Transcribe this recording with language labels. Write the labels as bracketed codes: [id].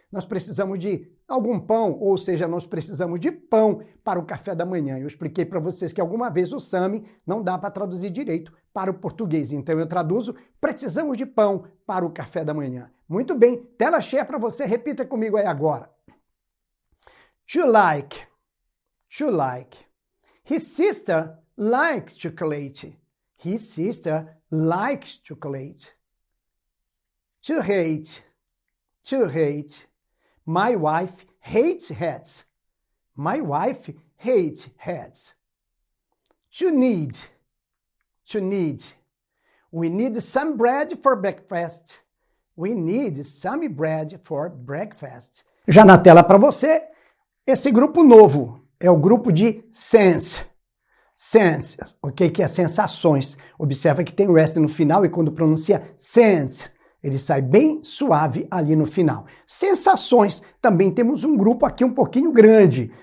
[pt] Nós precisamos de algum pão, ou seja, nós precisamos de pão para o café da manhã. Eu expliquei para vocês que alguma vez o Sami não dá para traduzir direito para o português. Então eu traduzo, precisamos de pão para o café da manhã. Muito bem, tela cheia para você, repita comigo aí agora. [en] To like. To like. His sister likes chocolate. His sister likes chocolate. To hate. To hate. My wife hates hats. My wife hates hats. To need. To need. We need some bread for breakfast. We need some bread for breakfast. [pt] Já na tela para você, esse grupo novo é o grupo de sense. Sense, ok? Que é sensações. Observa que tem o S no final e quando pronuncia sense, ele sai bem suave ali no final. Sensações, também temos um grupo aqui um pouquinho grande.